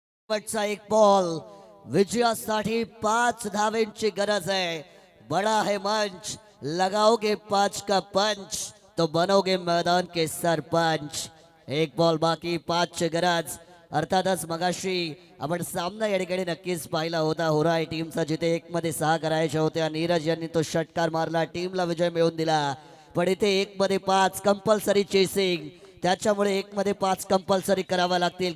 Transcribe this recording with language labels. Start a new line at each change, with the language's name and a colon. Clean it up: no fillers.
Marathi: शेवटचा एक बॉल, विजयासाठी 5 धावेंची गरज है.
Hindi: बड़ा है मंच, लगाओगे 5 का पंच तो बनोगे मैदान के सरपंच.
Marathi: एक बॉल बाकी, 5 ची गरज. अर्थातच मगाशी आपण सामना या ठिकाणी नक्कीच पाहिला होता. होराय टीमचा जिथे 1 मध्ये 6 करायच्या होत्या, नीरज यांनी तो षटकार मारला, टीमला विजय मिळवून दिला. पण इथे 1 मध्ये 5 कंपल्सरी चेसिंग, त्याच्यामुळे 1 मध्ये 5 कंपल्सरी करावा लागतील.